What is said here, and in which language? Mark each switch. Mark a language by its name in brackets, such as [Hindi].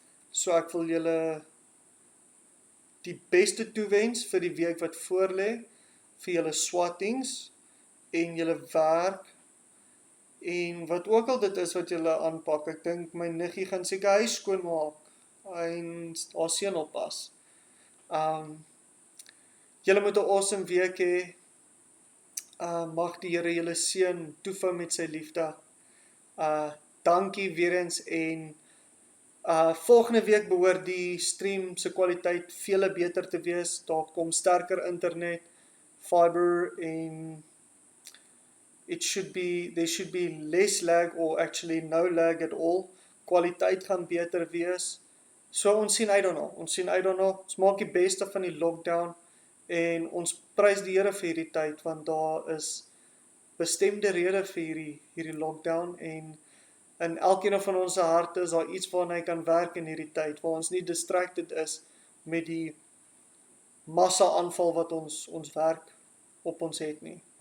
[Afrikaans] So ek wil julle die beste toewens vir die week wat voorlê, vir julle swattings en julle werk en wat ook al dit is wat julle aanpak. Ek dink my niggie gaan seker huis skoonmaak en haar seun oppas. Julle moet 'n awesome week hê. Mag die Here julle seën, toevou met sy liefde. Dankie weer eens en volgende week behoort die stream se kwaliteit vele beter te wees. Daar kom sterker internet, fiber en [English] there should be less lag or actually no lag at all. [Afrikaans] Kwaliteit gaan beter wees. So ons sien uit daarna. Ons maak die beste van die lockdown en ons prys die Here vir hierdie tyd want daar is bestemde rede vir hierdie lockdown en in elkeen van ons harte is daar iets waarna hy kan werk in hierdie tyd, waar ons nie distracted is met die massa aanval wat ons werk op ons het nie.